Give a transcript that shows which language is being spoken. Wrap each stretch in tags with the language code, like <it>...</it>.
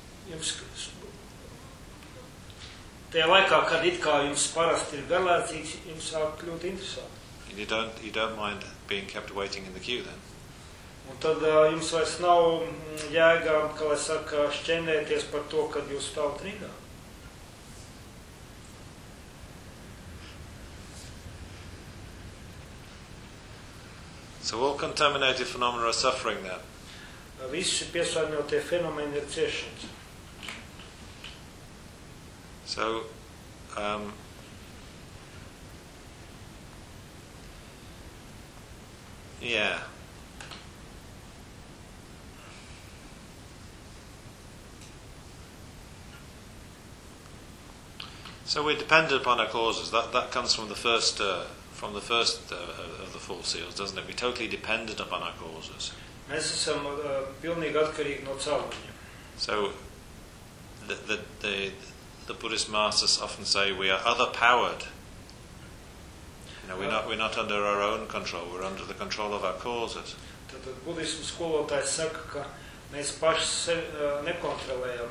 <lv>Jums tajā laikā, kad it kā jums parasti ir garlēcīgs, jums sāk kļūt interesanti.</lv> <en>You don't mind being kept waiting in the queue, then?</en> <lv>Un tad jums vairs nav jēga, kā lai saka, šķendēties par to, kad jūs stāvat rindā.</lv> <en>So all contaminated phenomena are suffering then?</en> <lv>Visi piesārņotie fenomeni ir ciešanas.</lv> <en>So, yeah. So we're dependent upon our causes. That comes from the first of the four seals, doesn't it? We're totally dependent upon our causes.</en> <lv>Mēs esam pilnīgi atkarīgi no cauriņiem.</lv> <en>So the Buddhist masters often say we are other powered. You know, we're not under our own control. We're under the control of our causes.</en> <lv>Tad budismu skolotājs saka, ka mēs paši sevi nekontrolējam.</lv>